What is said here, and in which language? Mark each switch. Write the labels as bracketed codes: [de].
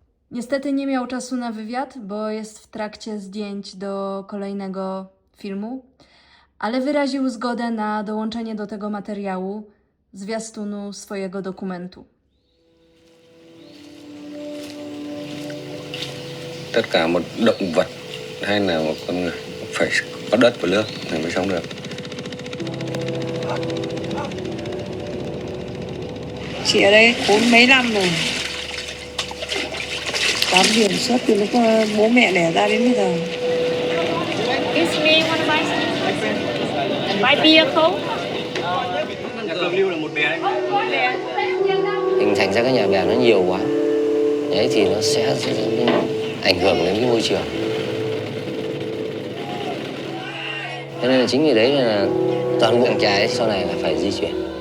[pl] Niestety nie miał czasu na wywiad, bo jest w trakcie zdjęć do kolejnego filmu, ale wyraził zgodę na dołączenie do tego materiału zwiastunu swojego dokumentu. [vi] Tất cả một động vật hay là một con người phải có đất và nước thì mới sống được. Chị ở đây 40 mấy năm rồi. Bám biển suốt từ lúc bố mẹ đẻ ra đến bây giờ. [en] Excuse me, wanna buy something? Buy beer [vi] không? Nhà Cường Lưu là một bè đấy. Hình thành ra các nhà bè nó nhiều quá, đấy thì nó sẽ ảnh hưởng đến cái môi trường. Cho nên là chính vì đấy là toàn bộ làng chài sau này là phải di chuyển.